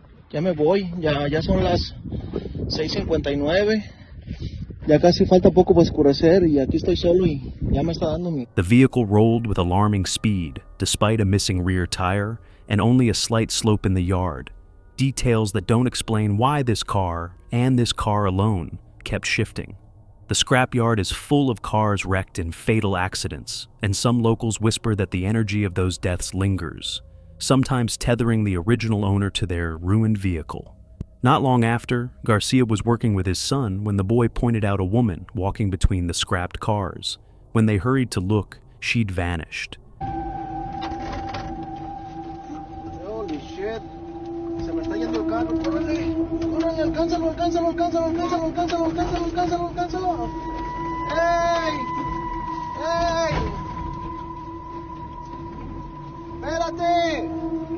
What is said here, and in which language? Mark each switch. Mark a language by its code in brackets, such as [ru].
[es] Ya me voy, ya son las 6:59. Ya casi falta poco para oscurecer y aquí estoy solo y ya me está dando mi... [en] The vehicle rolled with alarming speed, despite a missing rear tire and only a slight slope in the yard. Details that don't explain why this car, and this car alone, kept shifting. The scrapyard is full of cars wrecked in fatal accidents, and some locals whisper that the energy of those deaths lingers, sometimes tethering the original owner to their ruined vehicle. Not long after, Garcia was working with his son when the boy pointed out a woman walking between the scrapped cars. When they hurried to look, she'd vanished. Holy shit. [es] Se me está yendo el carro. ¡Córrele! ¡Córrele! ¡Alcánzalo, alcánzalo, alcánzalo, alcánzalo, alcánzalo, alcánzalo, alcánzalo, alcánzalo! ¡Ey! ¡Ey! ¡Espérate!